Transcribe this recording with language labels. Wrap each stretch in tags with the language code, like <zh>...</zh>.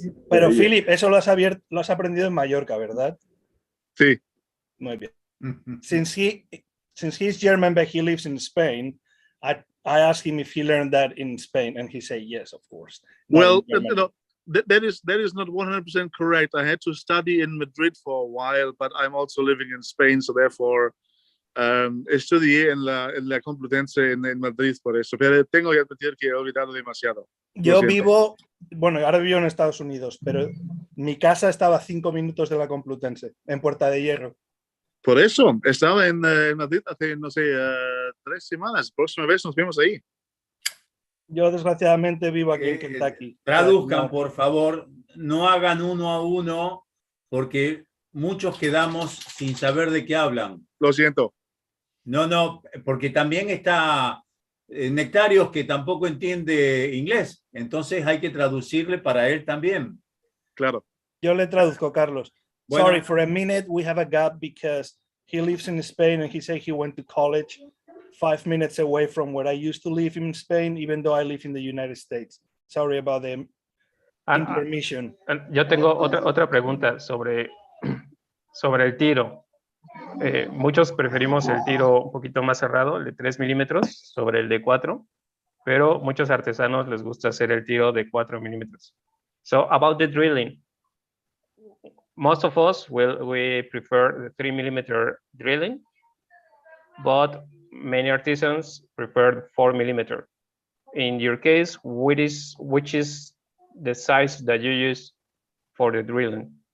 <es>Pero Philip, eso lo has aprendido en Mallorca, ¿verdad? Sí. Muy bien.</es> <en>Since he's German but he lives in Spain, I asked him if he learned that in Spain, and he said yes, of course. Well, you know, that is not 100% correct. I had to study in Madrid for a while, but I'm also living in Spain, so therefore</en> <es>estudié en la Complutense en Madrid por eso. Pero tengo que admitir que he olvidado demasiado. Yo vivo, bueno, ahora vivo en Estados Unidos, pero mi casa estaba a 5 minutos de la Complutense, en Puerta de Hierro. Por eso, estaba en Madrid hace, no sé, 3 semanas. Próxima vez nos vemos ahí. Yo desgraciadamente vivo aquí en Kentucky. Traduzcan, por favor, no hagan 1 a 1, porque muchos quedamos sin saber de qué hablan. Lo siento. No, porque también está Nektarios que tampoco entiende inglés, entonces hay que traducirle para él también. Claro. Yo le traduzco, Carlos. Bueno.</es> <en>Sorry, for a minute we have a gap because he lives in Spain and he said he went to college 5 minutes away from where I used to live in Spain, even though I live in the United States. Sorry about the intermission.</en> <es>Yo tengo otra pregunta sobre el tiro. Muchos preferimos el tiro un poquito más cerrado, el de 3 milímetros, sobre el de 4, pero muchos artesanos les gusta hacer el tiro de 4 milímetros.</es> <en>So about the drilling, most of us we prefer the 3 millimeter drilling, but many artisans prefer the 4 millimeter. In your case, which is the size that you use for the drilling?</en>